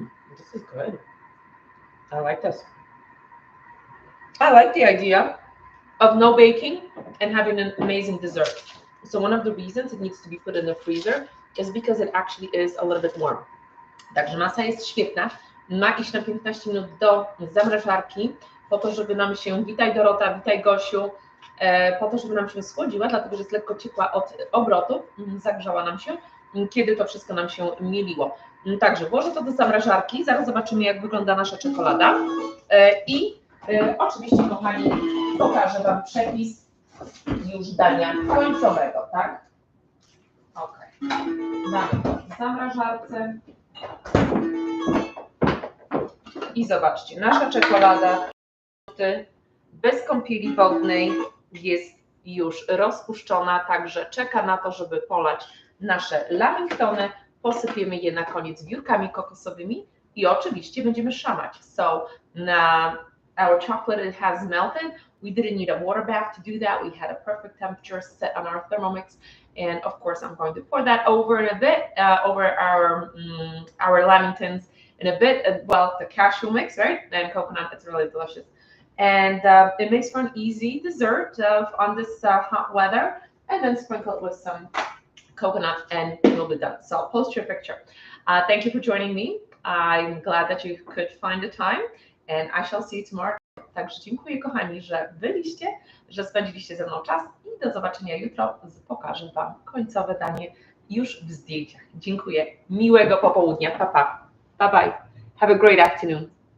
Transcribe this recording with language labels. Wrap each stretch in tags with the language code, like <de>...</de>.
<en>This is good. I like this. I like the idea of no baking and having an amazing dessert. So one of the reasons it needs to be put in the freezer is because it actually is a little bit warm.</en> <pl>Także masa jest świetna. Ma iść na 15 minut do zamrażarki po to, żeby nam się, witaj Dorota, witaj Gosiu, po to, żeby nam się schłodziła, dlatego że jest lekko ciepła od obrotów, zagrzała nam się, kiedy to wszystko nam się mieliło. Także włożę to do zamrażarki, zaraz zobaczymy, jak wygląda nasza czekolada i oczywiście, kochani, pokażę Wam przepis już dania końcowego, tak? Ok. Mamy to w zamrażarce. I zobaczcie, nasza czekolada bez kąpieli wodnej jest już rozpuszczona, także czeka na to, żeby polać nasze lamingtony. Posypiemy je na koniec wiórkami kokosowymi i oczywiście będziemy szamać.</pl> <en>So our chocolate has melted. We didn't need a water bath to do that. We had a perfect temperature set on our Thermomix. And of course, I'm going to pour that over in a bit, over our lamingtons in a bit. Well, the cashew mix, right? And coconut, it's really delicious. And it makes for an easy dessert on this hot weather. And then sprinkle it with some coconut and you'll be done. So I'll post your picture. Thank you for joining me. I'm glad that you could find the time and I shall see you tomorrow.</en> <pl>Także dziękuję, kochani, że byliście, że spędziliście ze mną czas i do zobaczenia jutro. Pokażę Wam końcowe danie już w zdjęciach. Dziękuję. Miłego popołudnia. Pa, pa.</pl> <en>Bye bye. Have a great afternoon.</en>